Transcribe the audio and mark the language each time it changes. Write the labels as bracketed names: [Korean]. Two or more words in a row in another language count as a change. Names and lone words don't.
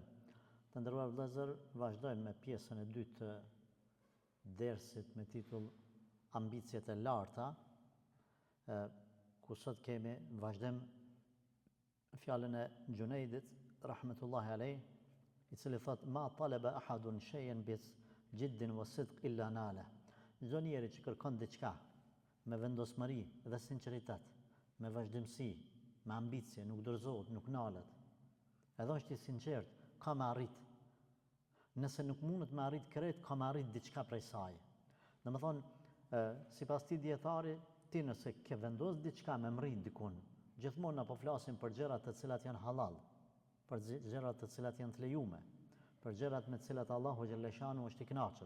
[Albanian] Të nderuar vëllezër, vazhdojmë me pjesën e dytë të dersit me titull Ambicjet e larta, ku sot kemi vazhdim fjalën e Gjunejdit [Arabic] رحمة الله عليه, [Albanian] i cili thot [Arabic] ما طلب أحد شيئا بجد وصدق إلا نال. [Albanian] Çdo njeri që kërkon diçka me vendosmëri dhe sinqeritet, me vazhdimsi, me ambicie, nuk dorëzohet, nuk nalet. Edhe është i sinqert, ka me arrit. Nëse nuk mundet me arrit krejt, ka me arrit diçka prej saj. Domethënë, sipas ti dietari, ti nëse ke vendos diçka me mrit dikun, gjithmonë na po flasim për gjërat të cilat janë halal, për gjërat të cilat janë të lejume, për gjërat me të cilat Allahu xhaleshanu është i kënaqur.